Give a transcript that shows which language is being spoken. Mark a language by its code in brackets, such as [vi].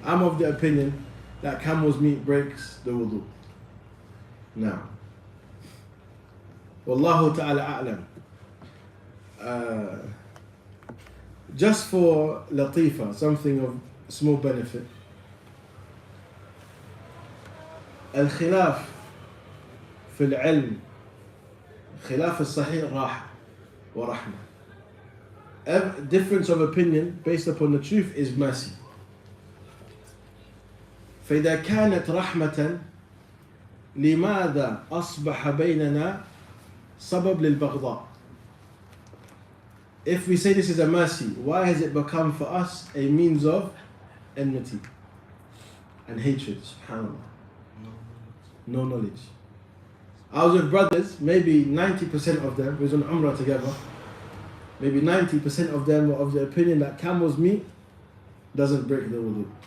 [en] I'm of the opinion that camel's meat breaks the wudu. Now, Wallahu ta'ala a'lam. Just for latifa, something of small benefit. [ar] الخلاف في العلم خلاف الصحيح راحة ورحمة. [en] Difference of opinion based upon the truth is mercy. [ar] فإذا كانت رحمة لماذا أصبح بيننا سبب للبغضاء? [en] If we say this is a mercy, why has it become for us a means of enmity and hatred? SubhanAllah. No knowledge. I was with brothers, maybe 90% of them, we was on Umrah together, maybe 90% of them were of the opinion that camel's meat doesn't break the wudu.